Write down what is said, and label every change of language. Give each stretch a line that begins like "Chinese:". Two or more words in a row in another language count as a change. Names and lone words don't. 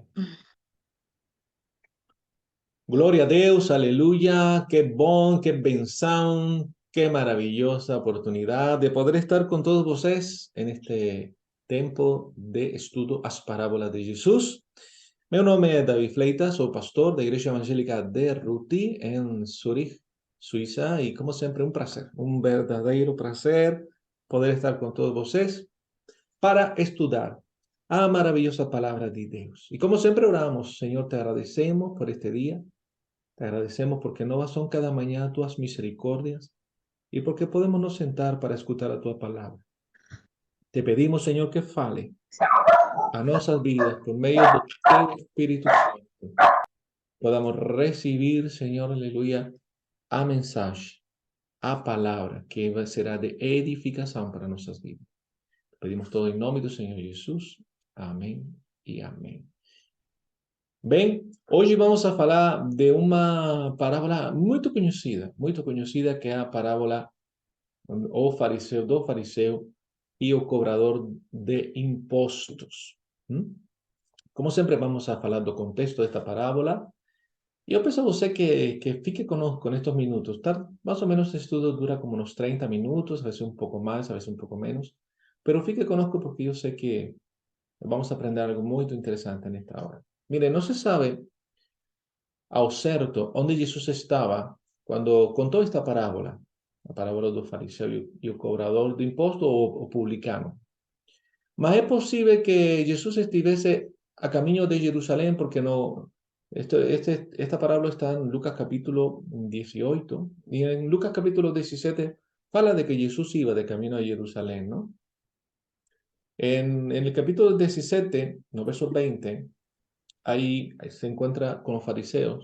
Portuguese: Glória a Deus,
Spanish: aleluya, qué bom, qué benção, qué maravillosa oportunidad de poder estar con todos vocês en este
Portuguese: tempo de estudo as parábolas
Spanish: de Jesus.
Portuguese: Meu nome é David Fleitas, sou pastor da Igreja Evangélica de Ruti, em Zurich, Suiza, e como sempre um prazer, um verdadeiro prazer poder estar com todos vocês para estudar a maravillosa palavra de Deus. E como sempre oramos, Senhor, te agradecemos por este dia.
Spanish: Te agradecemos porque nuevas son cada mañana tus misericordias y porque podemos nos sentar para escuchar a tu palabra. Te pedimos, Señor, que fale a nuestras vidas por medio de tu Espíritu Santo. Podamos recibir, Señor, aleluya, a mensaje, a palabra que será de edificación para nuestras vidas. Te pedimos todo en nombre del Señor Jesús. Amén y amén.
Portuguese: Bem, hoje vamos a falar de uma parábola muito conhecida, que é a parábola do fariseu e o cobrador de impostos. Como sempre, vamos a falar do contexto desta parábola. E eu peço a você que fique conosco
Spanish: con estos minutos.
Portuguese: Más ou menos este estudo dura
Spanish: como unos 30 minutos, a veces un poco más, a veces un poco menos.
Portuguese: Pero fique conosco porque eu sei que vamos a aprender algo muito interessante nesta hora. Mire, não se sabe ao certo onde Jesus estava quando contou esta parábola, a parábola do fariseu e o cobrador de imposto ou o publicano. Mas é possível que Jesus estivesse a caminho de Jerusalém,
Spanish: porque no, esta parábola está en Lucas capítulo 18, y en Lucas capítulo 17 fala de que Jesús iba de camino a Jerusalén, ¿no? En el capítulo 17, no verso 20, ahí se encuentra con los fariseos.